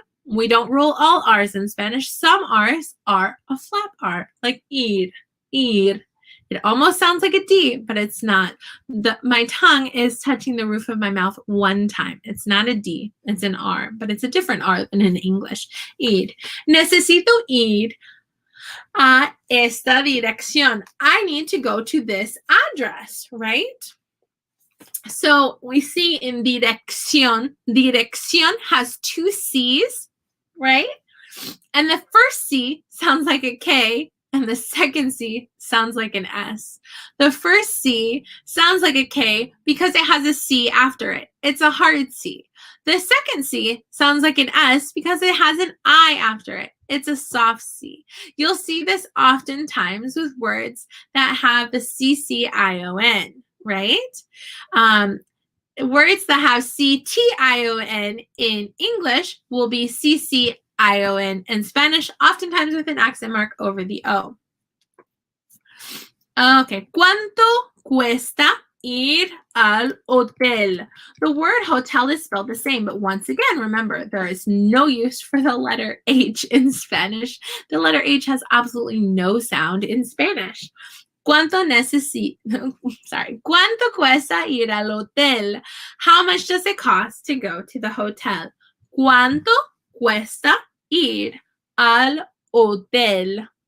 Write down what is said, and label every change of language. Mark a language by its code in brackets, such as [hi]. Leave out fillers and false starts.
[en] We don't roll all R's in Spanish. Some R's are a flap R, like ir, ir. It almost sounds like a D, but it's not. My tongue is touching the roof of my mouth one time. It's not a D, it's an R, but it's a different R than in English. [es] Ir. Necesito ir a esta dirección. [en] I need to go to this address, right? So we see in dirección, dirección has two C's right? And the first C sounds like a K, and the second C sounds like an S. The first C sounds like a K because it has a C after it. It's a hard C. The second C sounds like an S because it has an I after it. It's a soft C. You'll see this oftentimes with words that have the CCION, right? Words that have CTION in English will be CCION in Spanish, oftentimes with an accent mark over the O. [es] Okay, ¿cuánto cuesta ir al hotel? [en] The word hotel is spelled the same, but once again, remember, there is no use for the letter H in Spanish. The letter H has absolutely no sound in Spanish. [es] ¿Cuánto cuesta ir al hotel? [en] How much does it cost to go to the hotel? [es] ¿Cuánto cuesta ir al hotel?